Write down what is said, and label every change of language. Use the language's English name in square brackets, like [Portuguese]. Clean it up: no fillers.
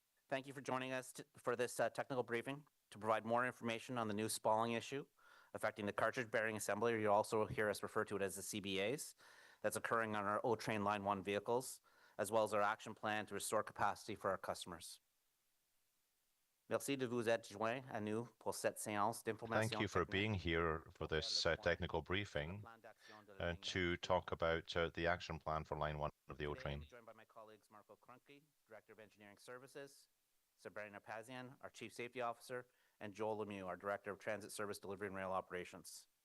[English] Thank you for joining us for this technical briefing to provide more information on the new spalling issue affecting the cartridge bearing assembly, or you'll also hear us refer to it as the CBAs, that's occurring on our O-Train Line 1 vehicles, as well as our action plan to restore capacity for our customers. [French] Merci de vous être joint à nous pour cette séance d'information. [English] Thank you for being here for this technical briefing to talk about the action plan for Line 1 of the O-Train. I'm joined by my colleagues Marco Krunke, Director of Engineering Services, Sabrina Pazian, our Chief Safety Officer, and Joel Lemieux, our Director of Transit Service Delivery and Rail Operations.